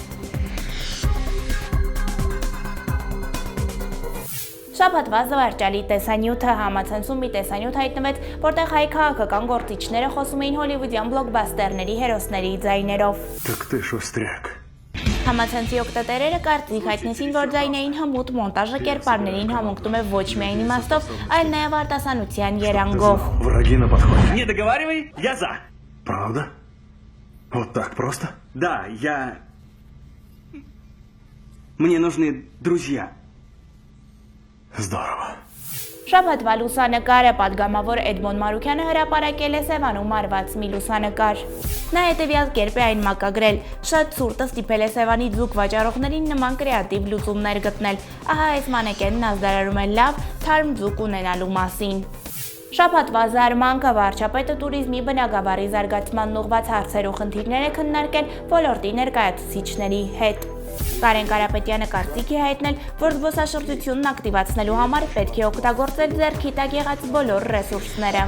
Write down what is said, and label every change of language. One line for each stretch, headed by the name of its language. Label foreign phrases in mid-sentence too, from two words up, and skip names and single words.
Armenian: Շաբաթվա զվարճալի տեսանյութը համացանցում մի տեսանյութ հայտնվեց, որտեղ հայ քաղաքական գործիչները խոսում էին հոլիվուդյան բլոկբասթերների հերոսների ձայներով։ Համացանցի օգտատերերը կարծիք հայտնեցին, որ ձայնային հմուտ մոնտաժը կերպարներին համընկնում է ոչ միայն իմաստով, այլ նաև արտասանության երանգով։
Russian: Не договаривай, я за. Правда? Вот так просто? Да, Мне нужны друзья. Здорово.
Armenian: Շաբաթվա լուսանկարը պատգամավոր Էդմոն Մարուքյանը հրապարակել է Սևանում արված մի լուսանկար։ Նա հետևյալ կերպ է այն մակագրել. շատ ցուրտը ստիպել է Սևանի ձուկ վաճառողներին նման կրեատիվ լուծումներ գտնել։ Ահա այս մանեկենն ազդարարում է լավ, թարմ ձուկ ունենալու մասին։ Շաբաթվա զարմանքը վարչապետը տուրիզմի բնագավառի զարգացմանն ուղղված հարցեր ու խնդիրներ է քննարկել ոլորտի ներկայացուցիչների հետ։ Կարեն Կարապետյանը կարծիք է հայտնել, որ զբոսաշրջությունն ակտիվացնելու համար պետք է օգտագործել ձեռքի տակ եղած բոլոր ռեսուրսները։